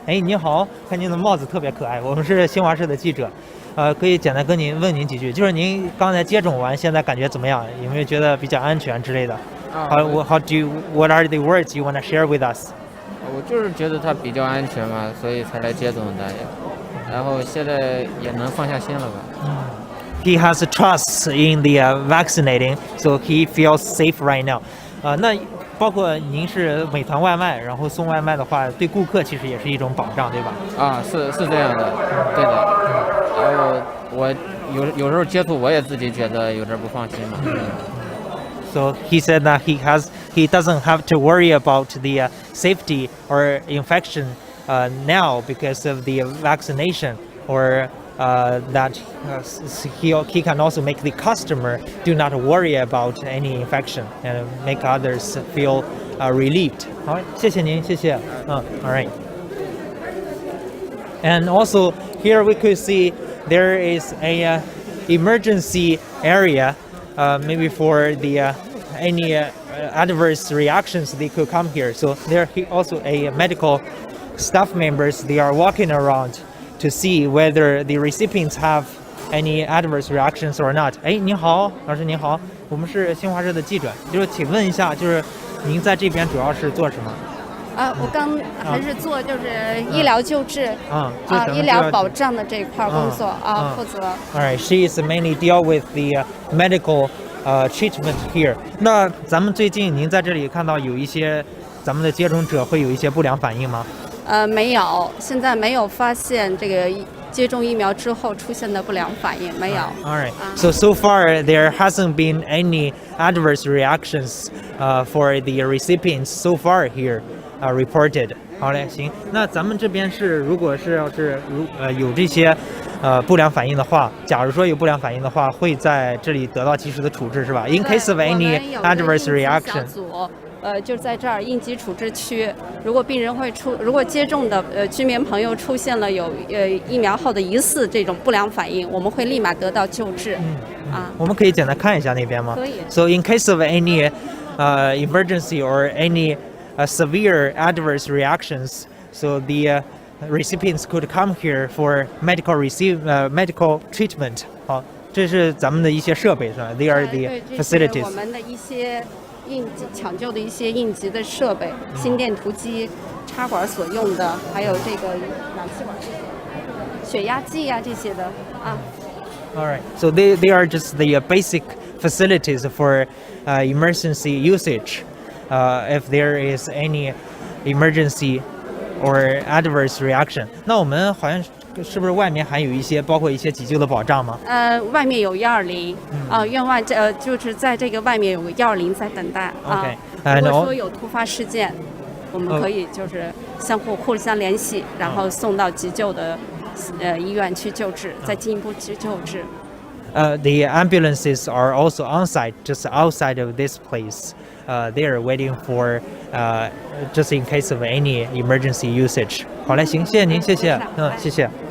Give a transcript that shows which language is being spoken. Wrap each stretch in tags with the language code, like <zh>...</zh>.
<zh>哎，你好，看您的帽子特别可爱。我们是新华社的记者，可以简单问您几句，就是您刚才接种完，现在感觉怎么样？有没有觉得比较安全之类的？</zh> <en>What are the words you want to share with us?</en> <zh>我就是觉得它比较安全嘛，所以才来接种的，然后现在也能放下心了吧。</zh> <en>He has trust in the vaccinating, so he feels safe right now.</en> <zh>那包括您是美团外卖，然后送外卖的话，对顾客其实也是一种保障，对吧？是这样的，对的。然后我有时候接触，我也自己觉得有点不放心嘛。</zh> <en>So he said that he doesn't have to worry about the safety or infection now because of the vaccination, or that he can also make the customer do not worry about any infection and make others feel relieved.</en> <zh>好，谢谢您，谢谢。</zh> <en>All right. And also here we could see there is a emergency area, maybe for the any adverse reactions they could come here. So there also a medical staff members, they are walking around to see whether the recipients have any adverse reactions or not.</en> <zh>哎，您好，老师您好，我们是新华社的记者，就是请问一下，就是您在这边主要是做什么？我刚还是做就是医疗救治医疗保障的这一块工作负责。</zh> <en>Alright, she is mainly deal with the medical treatment here.</en> <zh>那咱们最近您在这里看到有一些咱们的接种者会有一些不良反应吗？没有，现在没有发现这个接种疫苗之后出现的不良反应，没有。</zh> <en>Alright, so far there hasn't been any adverse reactions for the recipients so far here reported.</en> <zh>好嘞，行，那咱们这边是如果是要是有这些不良反应的话，假如说有不良反应的话，会在这里得到及时的处置，是吧？</zh> <en>In case of any adverse reaction.</en> <zh>就在这儿应急处置区，如果病人如果接种的居民朋友出现了有疫苗后的疑似这种不良反应，我们会立马得到救治。我们可以简单看一下那边吗？可以。</zh> <en>So in case of any emergency or any severe adverse reactions, so the recipients could come here for medical treatment.</en> <zh>好，这是咱们的一些设备是吧？</zh> <en>They are the facilities.</en> <zh>我们的一些抢救的一些应急的设备，心电图机、插管所用的，还有这个氧气管、血压计啊这些的啊。</zh> <en>Alright, so they are just the basic facilities for emergency usage. If there is any emergency or adverse reaction.</en> <zh>那我们好像是不是外面还有一些包括一些急救的保障吗？外面有120院外就是在这个外面有个120在等待如果说有突发事件，我们可以就是互相联系，然后送到急救的医院去救治，再进一步去救治。</zh> <en>The ambulances are also on site, just outside of this place. They are waiting for just in case of any emergency usage.</en> <zh>好嘞，行，谢谢您，谢谢，谢谢。</zh>